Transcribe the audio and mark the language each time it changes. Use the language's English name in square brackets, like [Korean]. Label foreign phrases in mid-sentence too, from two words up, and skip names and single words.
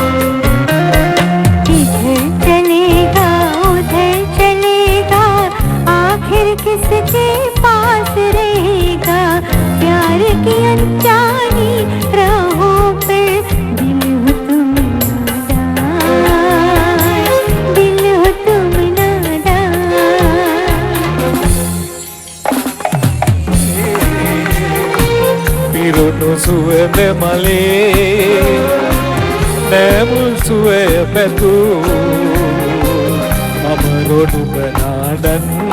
[Hindi] इधर चलेगा उधर चलेगा आखिर किसके पास रहेगा प्यार की अनजानी राहों पर दिल हो तुम नादान दिल हो तुम नादान [Sinhala] පිරුණු සුවඳ මලේ නැමුල් සුවය පැතු බඹරොනුඹ නාදන්